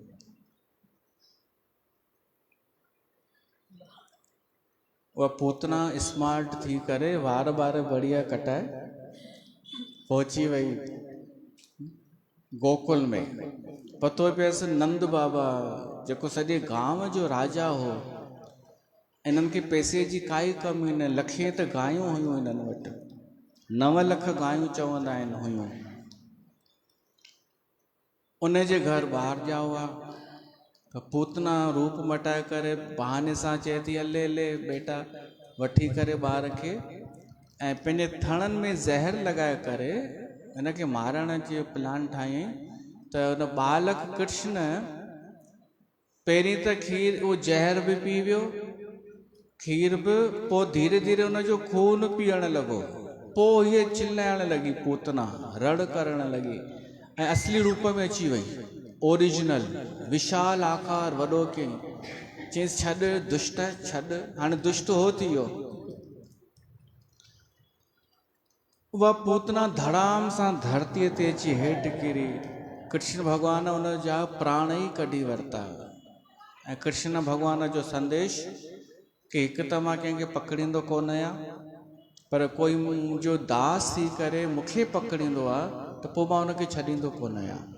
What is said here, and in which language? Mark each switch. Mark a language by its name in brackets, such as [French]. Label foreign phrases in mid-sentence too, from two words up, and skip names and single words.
[Sindhi] उहा पूतना स्मार्ट थी करे वार बढ़िया कटाए पहुची वई गोकुल में। पतो पियसि नंद बाबा जेको सॼे गांव जो राजा हो, इन्हनि खे पैसे जी काई कमी न, लखे त गायूं हुयूं हिननि वटि, 9 लख गायूं चवंदा आहिनि हुयूं। उन जे घर ॿार ॼाओ आहे। त पूतना रूप मटाए करे बहाने सां चए थी हले हले बेटा, वठी करे ॿार खे ऐं पंहिंजे थणनि में ज़हर लॻाए करे हिनखे मारण जो प्लान ठाहियईं। त हुन बालक कृष्ण पहिरीं त खीर, उहो ज़हर बि पी वियो, खीर बि, पोइ धीरे धीरे हुनजो खून पीअण लॻो। पोइ हीअ चिल्लाइण लॻी, पूतना रड़ करण लॻी ऐं असली रूप में अची वई, ओरिजिनल विशाल आकार वॾो कयईं। चयईंसि छॾ दुष्ट, छॾ। हाणे दुष्ट हो थी वियो। उहा पूतना धड़ाम सां धरतीअ ते अची हेठि किरी। कृष्ण भॻवान उन जा प्राण ई कढी वरिता। ऐं कृष्ण भॻवान जो संदेश कि हिकु त मां कंहिंखे पकड़ींदो कोन आहियां, पर कोई मुंहिंजो दास थी करे मूंखे पकड़ींदो आहे त पोइ मां हुनखे छॾींदो कोन आहियां।